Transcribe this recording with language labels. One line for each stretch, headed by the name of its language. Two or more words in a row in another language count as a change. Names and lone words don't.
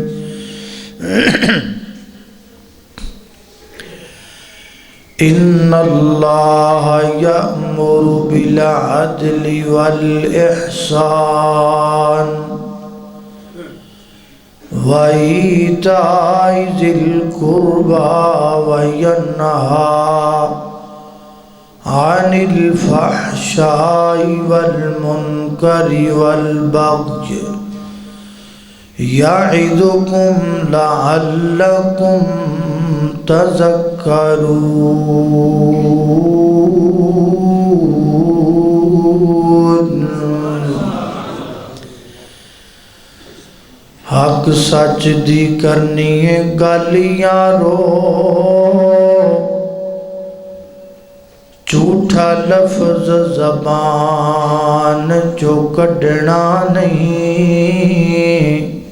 Arabic: إن الله يأمر بالعدل والإحسان وإيتاء ذي القربى وينهى عن الفحشاء والمنكر والبغي یعظکم لعلکم تذکرون۔
Punjabi: حق سچ دی کرنی ہے گل یارو، جھوٹا لفظ زبان چو کڈنا نہیں،